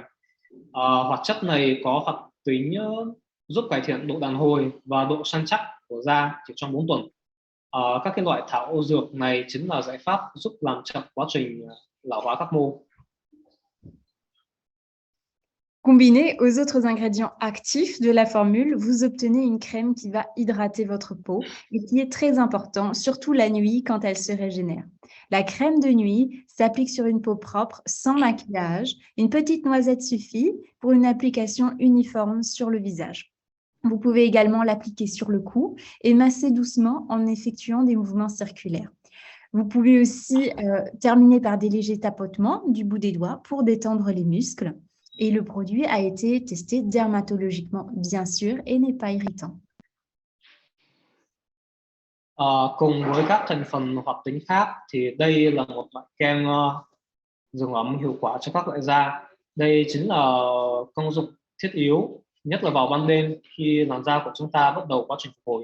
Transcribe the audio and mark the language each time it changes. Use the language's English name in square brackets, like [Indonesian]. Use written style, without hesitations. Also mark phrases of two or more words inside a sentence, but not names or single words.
[Vietnamese] Hoạt chất này có hoạt tính giúp cải thiện độ đàn hồi và độ săn chắc của da chỉ trong 4 tuần. Các cái loại thảo dược này chính là giải pháp giúp làm chậm quá trình lão hóa các mô. [French] Combiné aux autres ingrédients actifs de la formule, vous obtenez une crème qui va hydrater votre peau et qui est très important, surtout la nuit quand elle se régénère. La crème de nuit s'applique sur une peau propre, sans maquillage. Une petite noisette suffit pour une application uniforme sur le visage. Vous pouvez également l'appliquer sur le cou et masser doucement en effectuant des mouvements circulaires. Vous pouvez aussi terminer par des légers tapotements du bout des doigts pour détendre les muscles. Et le produit a été testé dermatologiquement, bien sûr, et n'est pas irritant. [Vietnamese] Cùng với các thành phần hoạt tính khác thì đây là một loại kem dưỡng ẩm hiệu quả cho các loại da. Đây chính là công dụng thiết yếu, nhất là vào ban đêm khi làn da của chúng ta bắt đầu quá trình phục hồi.